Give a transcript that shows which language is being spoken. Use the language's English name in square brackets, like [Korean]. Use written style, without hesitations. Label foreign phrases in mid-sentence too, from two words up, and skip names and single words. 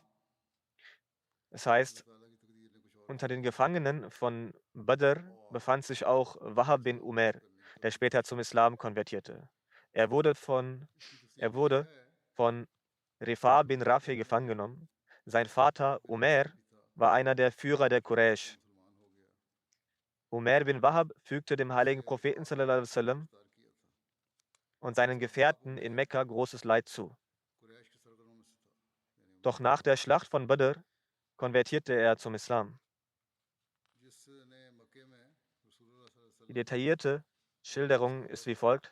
[German] Es heißt, unter den Gefangenen von Badr befand sich auch Wahab bin Umair, der später zum Islam konvertierte. Er wurde von Rifa bin Rafi gefangen genommen. Sein Vater Umair war einer der Führer der Quraysh. Umair bin Wahab fügte dem heiligen Propheten [Arabic] صلى الله عليه وسلم [German] und seinen Gefährten in Mekka großes Leid zu. Doch nach der Schlacht von Badr konvertierte er zum Islam. Die detaillierte Schilderung ist wie folgt.